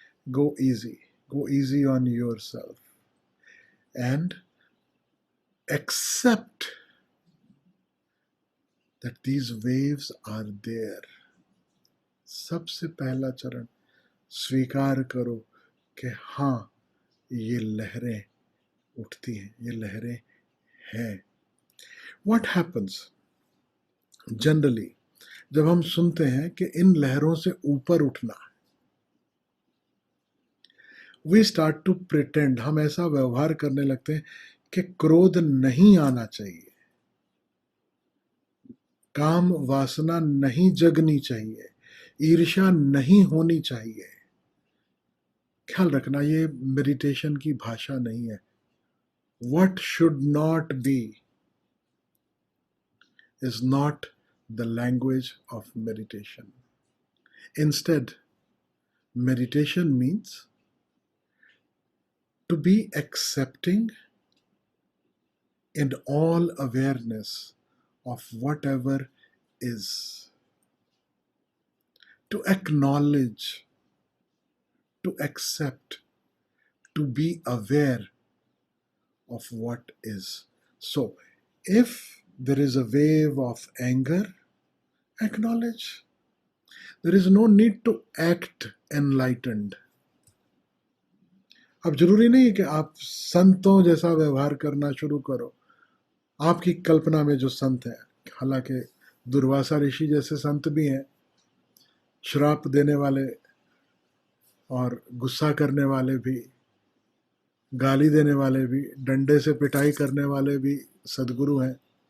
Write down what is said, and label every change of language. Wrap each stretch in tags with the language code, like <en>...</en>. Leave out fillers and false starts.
<en>Go easy on yourself, and accept that these waves are there.</en> <hi>सबसे पहला चरण स्वीकार करो कि हाँ, ये लहरें उठती हैं, ये लहरें हैं.</hi> <en>What happens generally</en> <hi>जब हम सुनते हैं कि इन लहरों से ऊपर उठना,</hi> <en>we start to pretend,</en> <hi>हम ऐसा व्यवहार करने लगते हैं कि क्रोध नहीं आना चाहिए, काम वासना नहीं जगनी चाहिए, ईर्ष्या नहीं होनी चाहिए. ख्याल रखना, ये मेडिटेशन की भाषा नहीं है.</hi> <en>What should not be is not the language of meditation. Instead, meditation means to be accepting in all awareness of whatever is, to acknowledge, to accept, to be aware of what is. So if there is a wave of anger, acknowledge. There is no need to act enlightened.</en> <hi>अब जरूरी नहीं है कि आप संतों जैसा व्यवहार करना शुरू करो। आपकी कल्पना में जो संत हैं, हालांकि दुर्वासा ऋषि जैसे संत भी हैं, श्राप देने वाले और गुस्सा करने वाले भी, गाली देने वाले भी, डंडे से पिटाई करने वाले भी सदगुरु हैं।</hi>